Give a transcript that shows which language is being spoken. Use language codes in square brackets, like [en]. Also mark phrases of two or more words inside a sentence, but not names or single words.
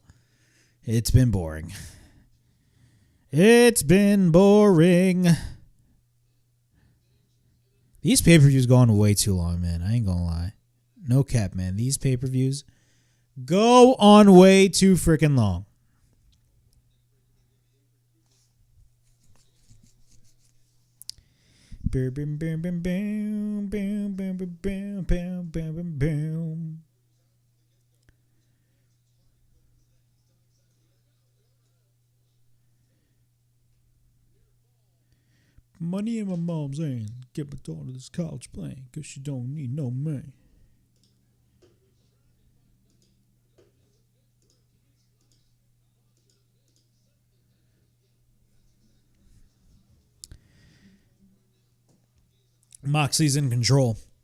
[en] It's been boring. It's been boring. These pay-per-views go on way too long, man. I ain't gonna lie. No cap, man. These pay-per-views go on way too freaking long. Bam, bam, bam, bam, bam, bam, bam, bam, bam, bam, bam. Money in my mom's hand. Get my daughter this college playing because she don't need no money. Moxley's in control.